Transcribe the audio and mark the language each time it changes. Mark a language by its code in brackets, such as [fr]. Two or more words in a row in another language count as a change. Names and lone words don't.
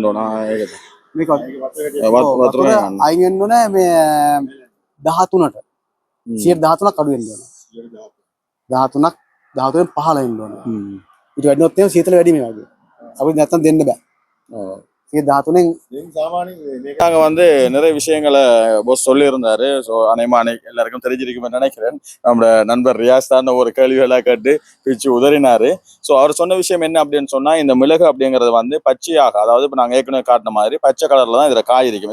[si] ඕන. ඒකද. මේක වතුර අයින් වෙන්න ඕනේ මේ 13ට. 13ක් අඩු වෙන්න ඕන. 13ක් 13න් 15 වෙන්න ඕන. ඊට වැඩිනොත් එහෙනම් සීතල වැඩි මේ වගේ. අපිට නැත්තම් දෙන්න බෑ. ඔව්. 13න් [ta] நாங்க வந்து நிறைய விஷயங்களை போஸ் சொல்லியிருந்தாரு. ஸோ அனைமானை எல்லாருக்கும் தெரிஞ்சிருக்குமே நினைக்கிறேன். நம்மளோட நண்பர் ரியாஸ் தான் ஒரு கேள்விகளாக கேட்டு பிச்சு உதறினாரு. ஸோ அவர் சொன்ன விஷயம் என்ன அப்படின்னு சொன்னா, இந்த மிளகு அப்படிங்கிறது வந்து பச்சையாக, அதாவது இப்போ நாங்கள் ஏற்கனவே காட்டின மாதிரி பச்சை கலர்ல தான் இதுல காய் இருக்கும்.